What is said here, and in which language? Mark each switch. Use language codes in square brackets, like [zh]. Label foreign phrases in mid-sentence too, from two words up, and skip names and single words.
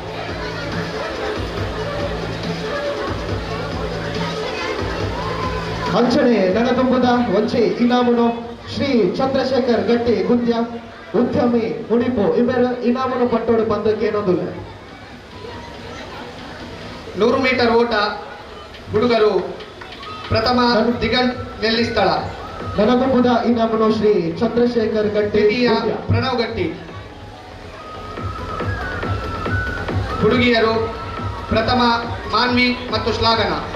[tcy] ಅಂಚನೆ ನನ್ನದೊಂಬುದ ಒಂಚೆ ಇನಾಮನು ಶ್ರೀ ಚಂದ್ರಶೇಖರ್ ಗಟ್ಟಿ ಗುಂದ್ಯ ಉದ್ಯಮಿ ಮುಡಿಪು ಇವೆರ ಇನಾಮನು ಪಟ್ಟೋಡು ಬಂದಕ್ಕೆ ಏನೋದಿಲ್ಲ. [kn] 100 ಮೀಟರ್ ಓಟ ಹುಡುಗರು ಪ್ರಥಮ ದಿಗಂತ್ ನೆಲ್ಲಿಸ್ಥಳ, [tcy] ನನ್ನದೊಂಬುದ ಇನಾಮನು ಶ್ರೀ ಚಂದ್ರಶೇಖರ್ ಗಟ್ಟಿ [kn] ದ್ವಿತೀಯ ಗುಂದ್ಯ. ಪ್ರಣವ್ ಗಟ್ಟಿ, ಹುಡುಗಿಯರು ಪ್ರಥಮ ಮಾನ್ವಿ ಮತ್ತು ಶ್ಲಾಘನ.